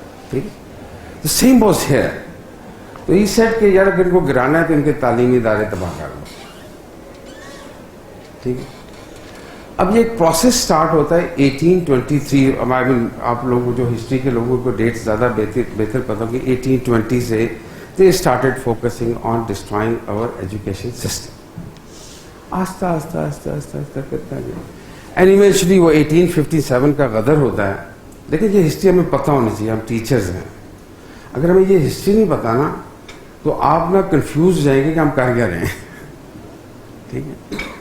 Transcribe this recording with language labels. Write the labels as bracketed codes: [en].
[ur] ٹھیک ہے، تو سیم واز ہیئر. تو یہ سیٹ کہ یار اگر ان کو گرانا ہے تو ان کے تعلیمی ادارے تباہ کر لو. ٹھیک ہے. اب یہ ایک پروسیس سٹارٹ ہوتا ہے 1823. آپ لوگوں جو ہسٹری کے لوگوں کو ڈیٹ زیادہ بہتر پتا ہوگی. [en] 1820 سے they started focusing on destroying our education system. [ur] آہستہ آہستہ آہستہ آہستہ آہستہ کرتا گیا. اینڈ ایونچولی وہ 1857 کا غدر ہوتا ہے. لیکن یہ ہسٹری ہمیں پتہ ہونی چاہیے، ہم ٹیچرز ہیں. اگر ہمیں یہ ہسٹری نہیں پتہ نا تو آپ نہ کنفیوز ہو جائیں گے کہ ہم کر کیا رہے ہیں. ٹھیک ہے.